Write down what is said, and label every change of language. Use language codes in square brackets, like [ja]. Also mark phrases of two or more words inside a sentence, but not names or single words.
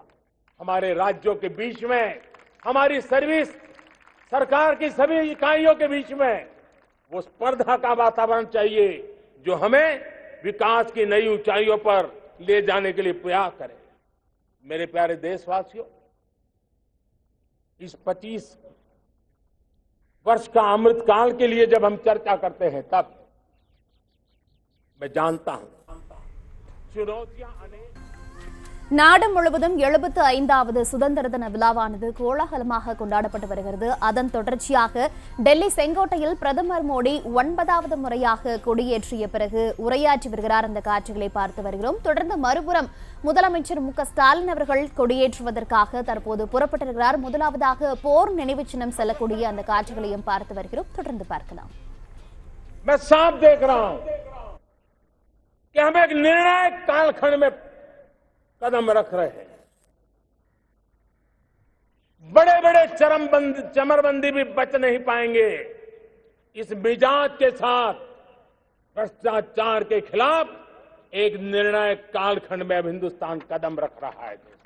[hi] हमारे राज्यों के बीच में, हमारी सर्विस, सरकार की सभी इकाइयों के बीच में वो स्पर्धा का वातावरण चाहिए जो हमें विकास की नई ऊंचाइयों पर ले जाने के लिए प्रयास करे। मेरे प्यारे देशवासियों, इस 25 वर्ष का अमृतकाल के लिए जब हम चर्चा करते हैं तब मैं जानता हूं चुनौतियां अनेक। [ta] நாடு முழுவதும் 75வது சுதந்திர தின விழாவானது கோலாகலமாக கொண்டாடப்பட்டு வருகிறது. அதன் தொடர்ச்சியாக டெல்லி செங்கோட்டையில் பிரதமர் மோடி 9வது முறையாக கொடியேற்றிய பிறகு உரையாற்றி வருகிறார். அந்த காட்சிகளை பார்த்து வருகிறோம். தொடர்ந்து மறுபுறம் முதலமைச்சர் மு.க.ஸ்டாலின் அவர்கள் கொடியேற்றுவதற்காக தற்போது புறப்பட்டிருக்கிறார். முதலாவதாக போர் நினைவு சின்னம் செல்லக்கூடிய அந்த காட்சிகளையும் பார்த்து வருகிறோம். தொடர்ந்து பார்க்கலாம். [hi] मैं साफ देख रहा हूं कि हम एक निर्णायक कालखंड में कदम रख रहे हैं। बड़े बड़े चमरबंदी भी बच नहीं पाएंगे। इस मिजाज के साथ भ्रष्टाचार के खिलाफ एक निर्णायक कालखंड में अब हिंदुस्तान कदम रख रहा है।